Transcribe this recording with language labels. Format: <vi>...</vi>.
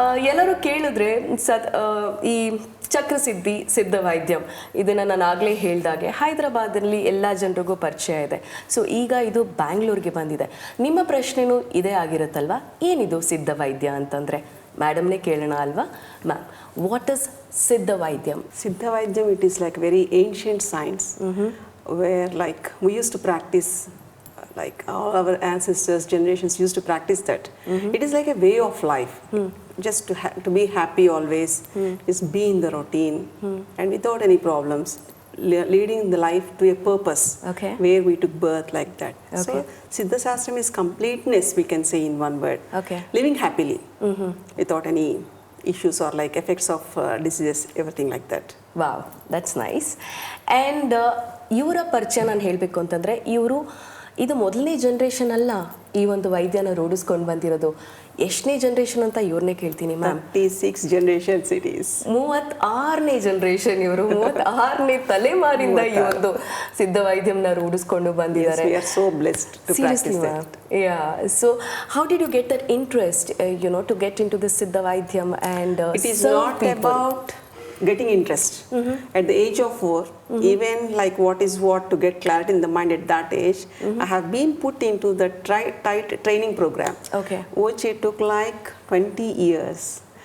<kn>ಎಲ್ಲರೂ ಕೇಳಿದ್ರೆ ಈ ಚಕ್ರಸಿದ್ಧಿ ಸಿದ್ಧವೈದ್ಯಂ ಇದನ್ನು ನಾನು ಆಗಲೇ ಹೇಳಿದಾಗೆ ಹೈದರಾಬಾದಲ್ಲಿ ಎಲ್ಲ ಜನರಿಗೂ ಪರಿಚಯ ಇದೆ. ಸೊ ಈಗ ಇದು ಬ್ಯಾಂಗ್ಳೂರಿಗೆ ಬಂದಿದೆ. ನಿಮ್ಮ ಪ್ರಶ್ನೆನೂ ಇದೇ ಆಗಿರುತ್ತಲ್ವ, ಏನಿದು ಸಿದ್ಧವೈದ್ಯ ಅಂತಂದರೆ? ಮೇಡಮ್ನೇ ಕೇಳೋಣ ಅಲ್ವಾ.</kn> <en>Ma'am, what is Siddhavaidyam? Siddhavaidhyam, it is like very ancient science, where like we used to practice, like all our ancestors, generations used to practice that. It is like a way of life, just to be happy always, is be in the routine and without any problems, leading the life to a purpose, where we took birth, like that. So Siddha Shastram is completeness, we can say in one word. Living happily without any issues or like effects of diseases, everything like that. Wow, that's nice.</en> <kn>And ಇವರ ಪರಿಚಯ ನಾನು ಹೇಳಬೇಕು ಅಂತಂದರೆ, ಇದು ಮೊದಲನೇ generation ಅಲ್ಲ ಈ ಒಂದು ವೈದ್ಯನ ರೂಢಿಸ್ಕೊಂಡು ಬಂದಿರೋದು. ಎಷ್ಟನೇ ಜನ್ರೇಷನ್ ಅಂತ ಇವ್ರನ್ನೇ ಕೇಳ್ತೀನಿ ma'am.</kn> <en>36 generations it is.</en> <kn>36ನೇ generation ಇವರು. 36ನೇ ತಲೆಮಾರಿಂದ ಈ ಒಂದು ಸಿದ್ಧವೈದ್ಯಂನ ರೂಢಿಸ್ಕೊಂಡು ಬಂದಿದ್ದಾರೆ.</kn> <en>Yes, we are so blessed to practice that. Yeah. So how did you get that interest, to get into the Siddhavaidyam and it is not people? About getting interest. At the age of 4, even like what to get clarity in the mind at that age, I have been put into the tight training program, which it took like 20 years.</en>